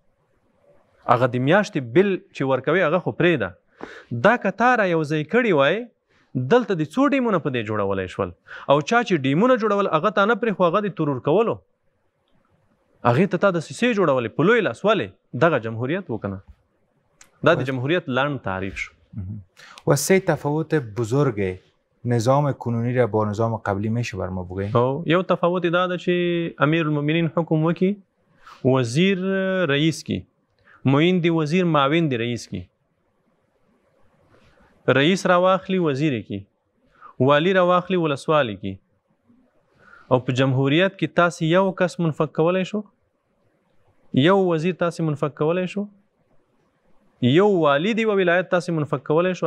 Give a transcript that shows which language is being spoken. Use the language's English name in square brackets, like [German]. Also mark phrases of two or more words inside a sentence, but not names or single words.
[Pashto] هغه د میاشتې بل چې ورکوي هغه خو پرېږده. دا که تا را یو ځای کړي وای، دلته د څو ډیمونه په دې جوړولی شول، او چا چې ډیمونه جوړول هغه تا نه پرېښو، هغه د ترور کولو، هغې ته تا د سیسې جوړولې په لوی لاس ولې؟ دغه جمهوریت و که نه؟ دا د جمهوریت لنډ تعریف شو. [Persian] و 3 تفاوت بزرگ نظام کنونی را با نظام قبلی میشه بر ما بگوییم؟ [Pashto] یو تفاوت دا ده چې امیر المؤمنین حکم وکي، وزیر رئیس کی، معین دی وزیر معاون دی رئیس کی، رئیس را واخلی وزیر کی، والی را واخلی ولسوالی کی. او په جمهوریت کې تاسو یو کس منفق کولای شو، یو وزیر تاسو منفق کولای شو، یو والی دی و ولایت تاسو منفق کولای شو.